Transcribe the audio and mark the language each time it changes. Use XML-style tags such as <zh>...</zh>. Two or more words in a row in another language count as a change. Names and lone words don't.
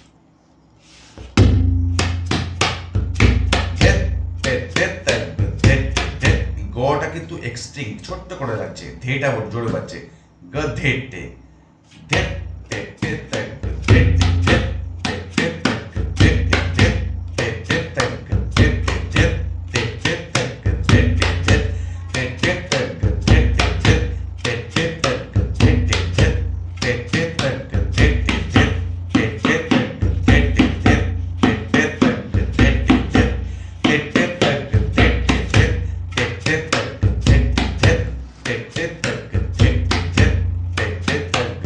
<bn>গটা কিন্তু এক্সট্রিম ছোট্ট করে লাগছে, ধেটা জোরে পাচ্ছে, গ ধেটে, ধেট তেটে তগ ধেটে, ধেট তেটে তগ ধেটে, ধেট তেটে তগ ধেটে, ধেট তেটে তগ ধেটে, ধেট তেটে তগ ধেটে, ধেট তেটে তগ ধেটে, ধেট তেটে তগ ধেটে, ধেট তেটে তগ ধেটে, ধেট তেটে তগ ধেটে, ধেট তেটে তগ ধেটে, ধেট তেটে তগ ধেটে, ধেট তেটে তগ ধেটে, ধেট তেটে তগ</bn>